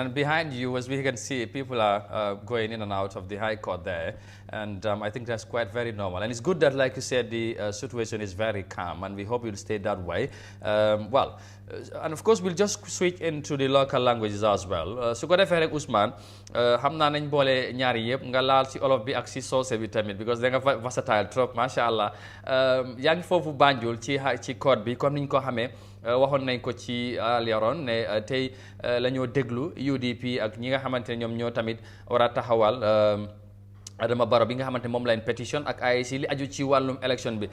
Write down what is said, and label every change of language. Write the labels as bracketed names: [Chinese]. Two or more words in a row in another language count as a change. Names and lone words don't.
[English] And behind you, as we can see, people are going in and out of the High Court there. And I think that's quite very normal. And it's good that, like you said, the situation is very calm, and we hope it will stay that way. And of course, we'll just switch into the local languages as well. [Wolof] Su ko defee rek Ousmane, xam naa nañ boole ñaari yëpp nga laal ci olof bi ak ci soose bi tamit, because da nga versatile trop, [Arabic] masha Allah. [Wolof] Yaa ngi foofu Banjul ci code bi comme niñ ko xamee. Waxoon nañ ko ci leeroon ne tey la ñoo déglu UDP ak ñi nga xamante ne ñoom ñoo tamit war a taxawal Adama Barrow bi nga xamante moom lañ pétition ak IEC li aju ci wàllum élection bi.